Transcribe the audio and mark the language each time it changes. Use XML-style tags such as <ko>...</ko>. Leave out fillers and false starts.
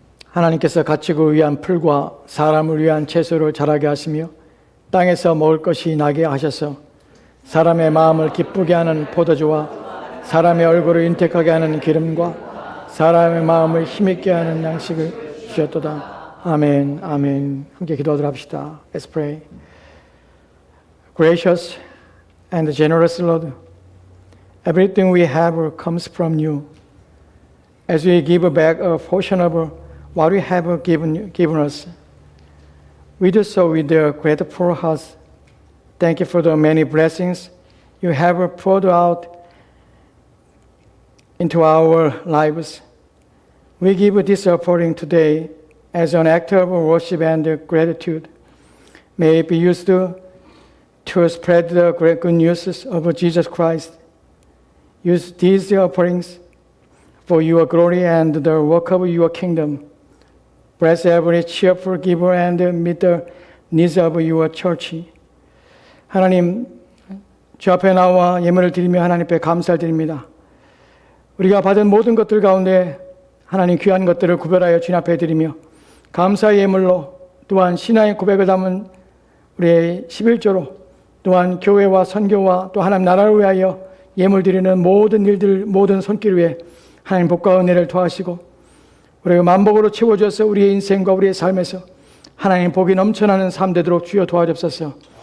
<ko>하나님께서 가축을 위한 풀과 사람을 위한 채소를 자라게 하시며 땅에서 먹을 것이 나게 하셔서 사람의 마음을 기쁘게 하는 포도주와 사람의 얼굴을 인택하게 하는 기름과 사람의 마음을 힘있게 하는 양식을 주셨도다. 아멘, 아멘. 함께 기도하도록 합시다.</ko> <en>Let's pray. Gracious and generous Lord, everything we have comes from you. As we give back a portion of what we have given us, we do so with a grateful hearts. Thank you for the many blessings you have poured out into our lives. We give this offering today as an act of worship and gratitude. May it be used to spread the great good news of Jesus Christ. Use these offerings for your glory and the work of your kingdom. Bless every cheerful giver and meet the needs of your church.</en> <ko>하나님, 주 앞에 나와 예물을 드리며 하나님 앞에 감사를 드립니다. 우리가 받은 모든 것들 가운데 하나님 귀한 것들을 구별하여 주님 앞에 드리며 감사의 예물로 또한 신앙의 고백을 담은 우리의 11조로 또한 교회와 선교와 또 하나님 나라를 위하여 예물 드리는 모든 일들, 모든 손길 위에 하나님 복과 은혜를 더하시고 우리가 만복으로 채워주셔서 우리의 인생과 우리의 삶에서 하나님 복이 넘쳐나는 삶 되도록 주여 도와주옵소서.</ko>